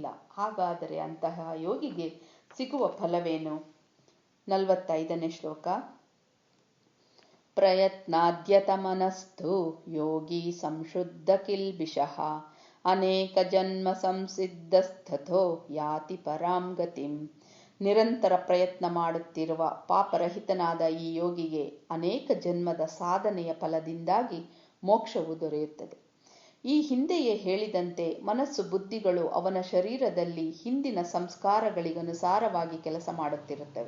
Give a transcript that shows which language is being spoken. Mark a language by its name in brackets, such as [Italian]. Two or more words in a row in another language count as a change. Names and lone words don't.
[Kannada] ಹಾಗಾದರೆ ಅಂತಹ ಯೋಗಿಗೆ ಸಿಗುವ ಫಲವೇನು? 45ನೇ ಶ್ಲೋಕ. [Sanskrit] ಪ್ರಯತ್ನಾದ್ಯತಮನಸ್ಥೋ ಯೋಗಿ ಸಂಶುದ್ಧ ಕಿಲ್ಬಿಷಃ ಅನೇಕ ಜನ್ಮ ಸಂಸಿದ್ಧಸ್ಥತೋ ಯಾತಿ ಪರಾಂ ಗತಿಂ. [Kannada] ನಿರಂತರ ಪ್ರಯತ್ನ ಮಾಡುತ್ತಿರುವ ಪಾಪರಹಿತನಾದ ಈ ಯೋಗಿಗೆ ಅನೇಕ ಜನ್ಮದ ಸಾಧನೆಯ ಫಲದಿಂದಾಗಿ ಮೋಕ್ಷವು ದೊರೆಯುತ್ತದೆ. ಈ ಹಿಂದೆಯೇ ಹೇಳಿದಂತೆ ಮನಸ್ಸು ಬುದ್ಧಿಗಳು ಅವನ ಶರೀರದಲ್ಲಿ ಹಿಂದಿನ ಸಂಸ್ಕಾರಗಳಿಗನುಸಾರವಾಗಿ ಕೆಲಸ ಮಾಡುತ್ತಿರುತ್ತವೆ.